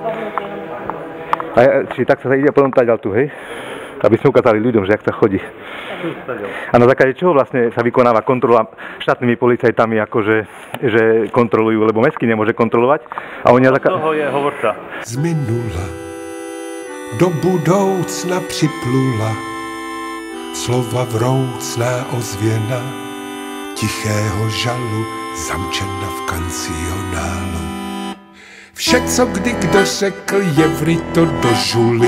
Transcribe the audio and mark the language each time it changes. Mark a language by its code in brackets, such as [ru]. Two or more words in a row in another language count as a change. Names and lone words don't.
[sk] Čiže tak sa ide a potom táďal tu, hej? Aby sme ukázali ľuďom, že jak sa chodí. A na základe čoho vlastne sa vykonáva kontrola štátnymi policajtami, akože že kontrolujú, lebo mestský nemôže kontrolovať. A oni toho je hovorca. [cs] Z minula do budoucna připlula slova vroucná ozvěna tichého žalu zamčena v kancionálu. Vše, co kdy kdo řekl, je vryto do žuly.